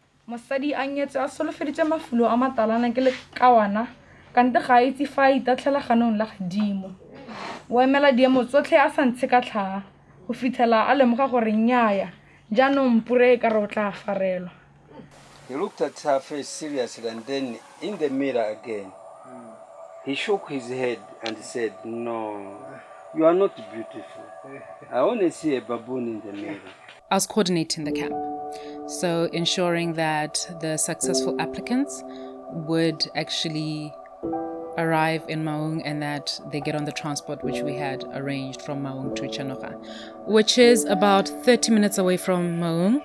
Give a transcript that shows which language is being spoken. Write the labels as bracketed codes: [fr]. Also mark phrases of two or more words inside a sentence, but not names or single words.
[tn] Mosadi a nyetse a solofeditse mafulo a matalana ke le kawana kante ga itse fa a itatlhela ganong la gadimo o emela diemo tsotlhe a sa ntshe ka tlhaga go fitlhela a lemoga gore nnyaya jaanong pure e ka re o tla farelwa. [en] He looked at her face seriously and then in the mirror again. He shook his head and said, "No, you are not beautiful. I only see a baboon in the mirror." I was coordinating the camp, so ensuring that the successful applicants would actually arrive in Maun and that they get on the transport which we had arranged from Maun to Chanoga, which is about 30 minutes away from Maun.